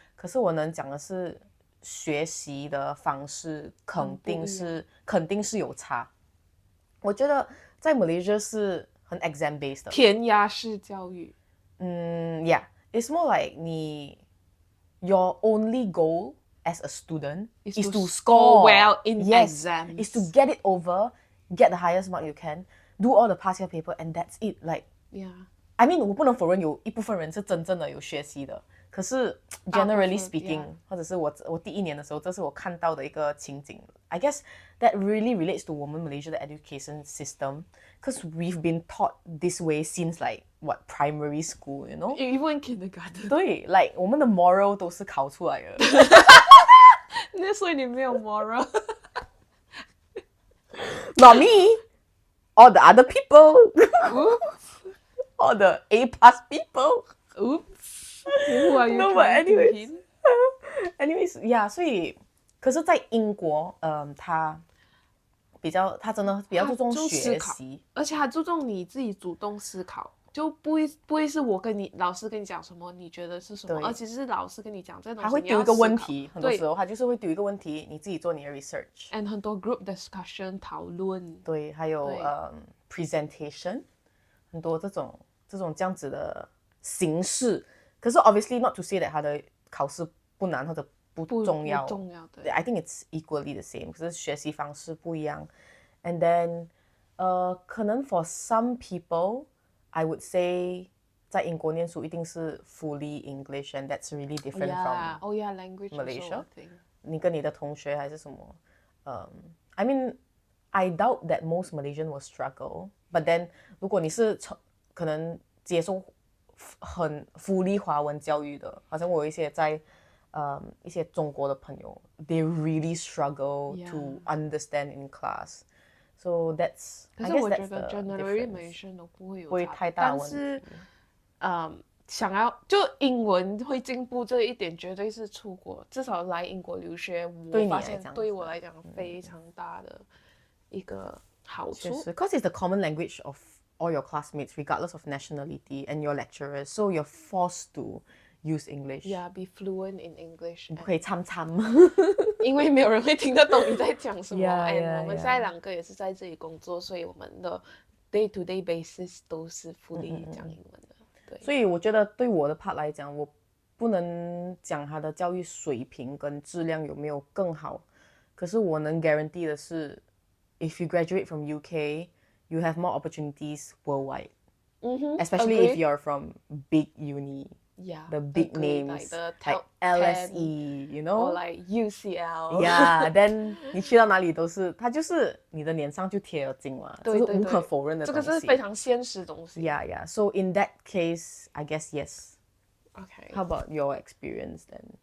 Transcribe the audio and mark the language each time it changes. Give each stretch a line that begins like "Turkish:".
Chinese: 可是我能讲的是，学习的方式肯定是有差。我觉得在马来西亚是很
English: exam based
Chinese: 的，填鸭式教育。
English: Yeah，it's more like your only goal as a student is to score well in exams. Is to get it over, get the highest mark you can, do all the past year paper, and that's it. Like Yeah. I mean
Chinese: 我不能否认有一部分人是真正的有学习的，可是
English: generally speaking
Chinese: 或者是我第一年的时候，这是我看到的一个情景。
English: I guess that really relates to
Chinese: 我们
English: Malaysia 的 education system because we've been taught this way since like what primary school, you know? Even kindergarten.
Chinese: 对
English: like
Chinese: 我们的 moral 都是考出来的。那所以你没有 moral.
English: Not me, all the other people. Oops. All the A plus people. Oops. Who are you No, but trying to anyways. hint? Anyways, yeah,
Chinese: 所以可是在英国，他真的比较注重学习，而且他注重你自己主动思考，就不会是老师跟你讲什么，你觉得是什么，而且是老师跟你讲这东西，他会丢一个问题，很多时候他就是会丢一个问题，你自己做你的 research，
English: and
Chinese: 很多
English: group discussion
Chinese: 讨论，对，还有presentation， 很多这种这样子的形式。可是
English: obviously not to say that
Chinese: 他的考试不难或者不重要，对
English: I think it's equally the same，
Chinese: 可是学习方式不一样。
English: And then 可能 for some people I would say
Chinese: 在英国念书一定是
English: fully English and that's really different from language Malaysia. Also,
Chinese: 你跟你的同学还是什么
English: I mean I doubt that most Malaysian will struggle, but then
Chinese: 如果你是可能接受很fully 华文教育的，好像我有一些在一些中国的朋友
English: they really struggle to understand in class. So that's
Chinese: 可是我觉得 generally Malaysian 都不会有太大问题，但是想要就英文会进步这一点绝对是出国，至少来英国留学，我发现对我来讲非常大的一个好处。
English: Because it's the common language of all your classmates, regardless of nationality, and your lecturers, so you're forced to use English. Yeah, be fluent in English.
Chinese: 不可以参因为没有人会听得懂你在讲什么。
English: and
Chinese: 我们现在两个也是在这里工作，所以我们的
English: day to day basis
Chinese: 都是 fully 讲英文的。对，所以我觉得对我的 part 来讲，我不能讲他的教育水平跟质量有没有更好，可是我能 guarantee 的是
English: if you graduate from UK, you have more opportunities worldwide. Especially if you're from big uni. The big names like LSE, you know, or like UCL. Yeah, then
Chinese: 你去到哪里都是，它就是你的脸上就贴了金嘛，这是无可否认的东西。这个是非常现实的东西。
English: Yeah. So in that case, I guess yes. Okay. How about your experience then?